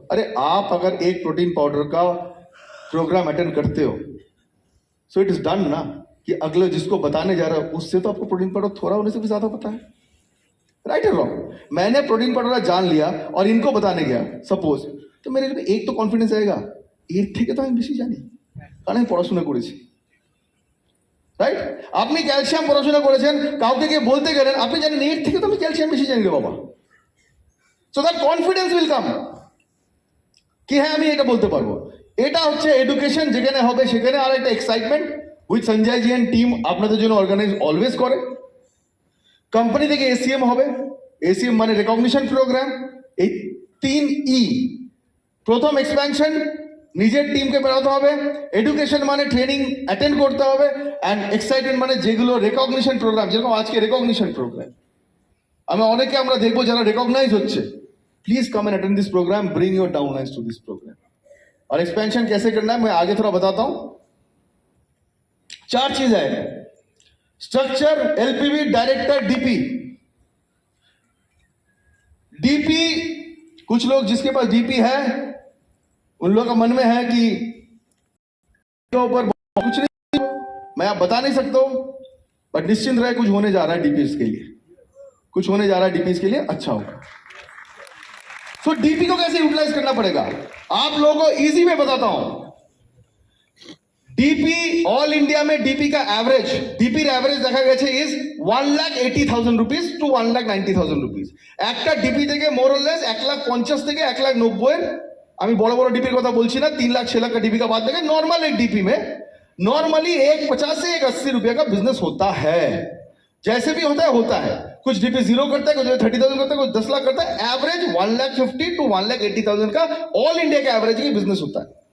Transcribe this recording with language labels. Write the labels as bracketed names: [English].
[Hindi] अरे आप अगर एक प्रोटीन पाउडर का प्रोग्राम अटेंड करते हो, [English] so it is done ना, [Hindi] कि अगले जिसको बताने जा रहा है उससे तो आपको प्रोटीन पाउडर थोड़ा होने से भी ज्यादा पता है, राइट और रॉन्ग। मैंने प्रोटीन पाउडर जान लिया और इनको बताने गया सपोज, तो मेरे लिए एक तो कॉन्फिडेंस आएगा, [Bangla] এর থেকে তো আমি বেশি জানি কারণ আমি পড়াশোনা করেছি, রাইট। আপনি ক্যালসিয়াম পড়াশোনা করেছেন, কাউকে গিয়ে বলতে গেলেন আপনি জানেন এর থেকে তো আমি ক্যালসিয়াম বেশি জানি রে বাবা। [English] so that confidence will come [Bangla] কি হ্যাঁ আমি এটা বলতে পারবো। এটা হচ্ছে এডুকেশন, যেখানে হবে সেখানে আর একটা excitement with Sanjay G and team আপনাদের জন্য অর্গানাইজ অলওয়েজ করে। কোম্পানি থেকে এসিএম হবে, এসিএম মানে রেকগনিশন প্রোগ্রাম। এই 3E, প্রথম এক্সপ্যানশন, নিজের টিমকে বেরোতে হবে, এডুকেশন মানে ট্রেনিং অ্যাটেন্ড করতে হবে, অ্যান্ড এক্সাইটমেন্ট মানে যেগুলো রেকগনিশন প্রোগ্রাম, যেরকম আজকে রেকগনিশন প্রোগ্রাম অনেকে আমরা দেখবো যারা রেকগনাইজ হচ্ছে। [English] Please come and attend this programme, bring your downlines to this programme. [Hindi] और एक्सपेंशन कैसे करना है मैं आगे थोड़ा बताता हूं। 4 चीज है, स्ट्रक्चर, एलपीवी, डायरेक्टर, डीपी। डीपी, कुछ लोग जिसके पास डीपी है उन लोगों का मन में है कि के ऊपर कुछ नहीं, मैं आप बता नहीं सकता हूं, बट निश्चिंत रहे कुछ होने जा रहा है डीपीएस के लिए, कुछ होने जा रहा है डीपीएस के लिए, अच्छा होगा। सो डीपी को कैसे यूटिलाइज करना पड़ेगा आप लोगों को इजी में बताता हूं। डीपी ऑल इंडिया में डीपी का एवरेज, डीपी एवरेज देखा गया है इज 1,80,000 रुपीज टू 1,90,000 रुपीज। [Bangla] একটা ডিপি থেকে মোর অর লেস 1,50,000 থেকে 1,90,000, আমি বড় বড় ডিপির কথা বলছি না, [Hindi] 3 लाख 6 लाख का डीपी का बात देखें। नॉर्मल एक डीपी में नॉर्मली 1,50 से 1,80 रुपए का बिजनेस होता है, जैसे भी होता है। कुछ डीपी 0 करता है, कुछ 30,000 करता है, कुछ 10 लाख करता है। एवरेज 1,50,000 टू 1,80,000 का ऑल इंडिया का एवरेज की बिजनेस होता है।